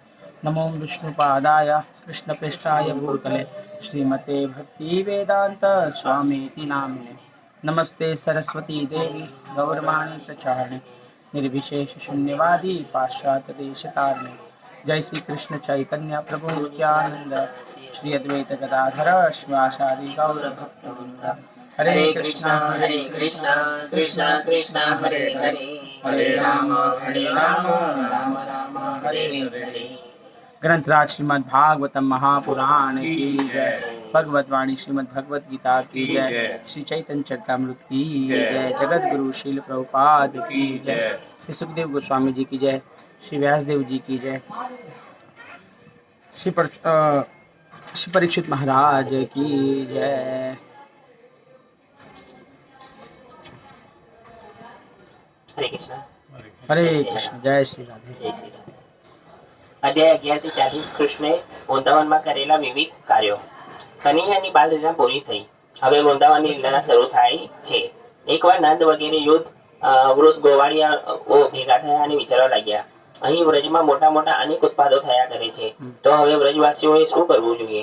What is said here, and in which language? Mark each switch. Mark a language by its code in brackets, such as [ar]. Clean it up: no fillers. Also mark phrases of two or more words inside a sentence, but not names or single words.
[sa] नमो विष्णुपादाय कृष्णपृष्ठाय भूतले श्रीमते भक्तिवेदांत स्वामीति नामिने. नमस्ते सरस्वती देवी गौरवाणी प्रचारिणे निर्विशेष शून्यवादी पाश्चात्य देशतारिणे. जय श्री कृष्ण चैतन्य प्रभु नित्यानंद श्री अद्वैत गदाधर शिवासादि गौर भक्तवृंद. हरे कृष्णा कृष्णा कृष्णा हरे हरे हरे राम राम राम हरे हरे. [hi] ग्रंथराज श्रीमद् भागवतम महापुराण की जय. भगवतवाणी श्रीमद् भगवत गीता की जय. श्री चैतन्य चरितामृत की जय. जगत गुरु श्रील प्रभुपाद की जय. श्री सुखदेव गोस्वामी जी की जय. श्री व्यासदेव जी की जय. श्री परीक्षित महाराज की जय. [gu] હરે કૃષ્ણ. [hi] हरे कृष्ण. जय श्री राधे. [gu] જય શ્રી રામ. અધ્યાય 11 થી 40. કૃષ્ણે વૃંદાવનમાં કરેલા વિવિધ કાર્યો. કનૈયાની બાલ લીલા પૂરી થઈ. હવે વૃંદાવનની લીલા શરૂ થાય છે. એકવાર નંદ વગેરે યુદ્ધ વૃદ્ધ ગોવાળિયાઓ ભેગા થયા અને વિચારવા લાગ્યા, અહીં વ્રજમાં મોટા મોટા અનેક ઉત્પાદો થયા કરે છે, તો હવે વ્રજવાસીઓએ શું કરવું જોઈએ?